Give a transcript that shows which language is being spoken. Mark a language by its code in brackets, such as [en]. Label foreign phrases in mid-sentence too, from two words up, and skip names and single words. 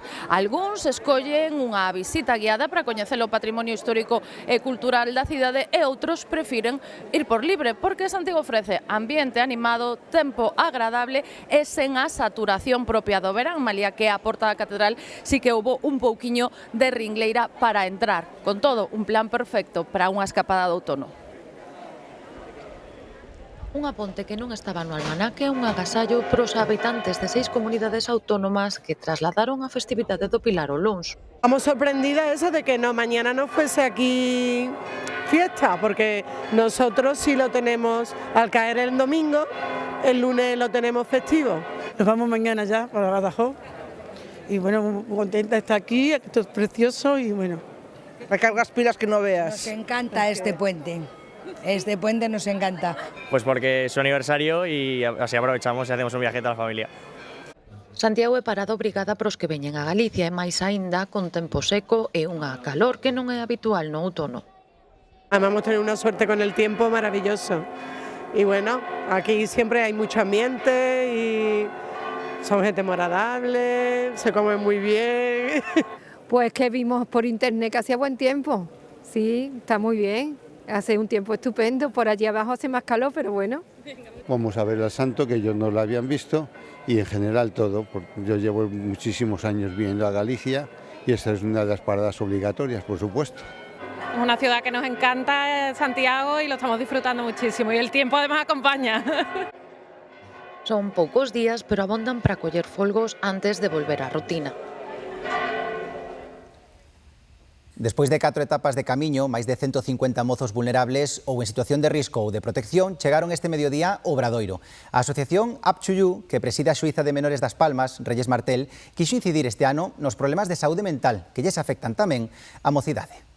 [gl] Algúns escollen unha visita guiada para coñecer o patrimonio histórico e cultural da cidade e outros prefiren ir por libre porque Santiago ofrece ambiente animado, tempo agradable e sen a saturación propia do verán, malia que a porta da catedral si que houbo un pouquiño de ringleira para entrar. Con todo, un plan perfecto para unha escapada de outono. Unha ponte que non estaba no almanaque é un agasallo para os habitantes de 6 comunidades autónomas que trasladaron a festividade do Pilar o luns. [es] Estamos sorprendidas eso de que mañana no fuese aquí fiesta, porque nosotros sí lo tenemos al caer el domingo, el lunes lo tenemos festivo. Nos vamos mañana ya para Badajoz. Y bueno, muy contenta de estar aquí, esto es precioso y bueno. Recargas pilas que no veas. Nos encanta este puente nos encanta. Pues porque es su aniversario y así aprovechamos y hacemos un viajete a la familia. [gl] Santiago é parada obrigada pros que veñen a Galicia e máis aínda con tempo seco e unha calor que non é habitual no outono. [es] Además hemos tenido una suerte con el tiempo maravilloso. Y bueno, aquí siempre hay mucho ambiente y son gente muy agradable, se come muy bien. Pues que vimos por internet que hacía buen tiempo, sí, está muy bien. Hace un tiempo estupendo, por allí abajo hace más calor, pero bueno. Vamos a ver al santo, que ellos no lo habían visto, y en general todo. Yo llevo muchísimos años viviendo a Galicia y esta es una de las paradas obligatorias, por supuesto. Es una ciudad que nos encanta, Santiago, y lo estamos disfrutando muchísimo, y el tiempo además acompaña. [gl] Son poucos días, pero abondan para coller folgos antes de volver á rutina. Despois de 4 etapas de camiño, máis de 150 mozos vulnerables ou en situación de risco ou de protección chegaron este mediodía ao Obradoiro. A asociación Up to You, que preside a xuíza de menores das Palmas, Reyes Martel, quixo incidir este ano nos problemas de saúde mental que lles afectan tamén a mocidade.